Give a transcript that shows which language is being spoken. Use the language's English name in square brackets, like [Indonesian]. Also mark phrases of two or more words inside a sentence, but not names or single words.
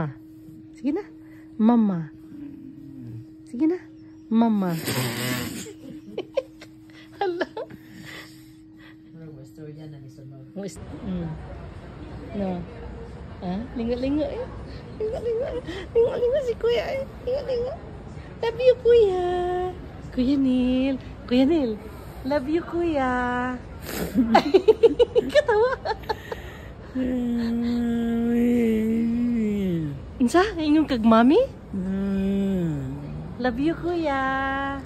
[Hiligaynon] Sige na. Mama. Sige na. Mama. Hala. No. Ha? Linga-linga eh. Linga-linga. Linga-linga si kuya eh. Linga-linga. [English] Love you, kuya. Kuya Neil. Kuya Neil. Love you, kuya. Katawa. [Hiligaynon] Insa? Ingong kag mami? [English] Love you, [Hiligaynon] kuya.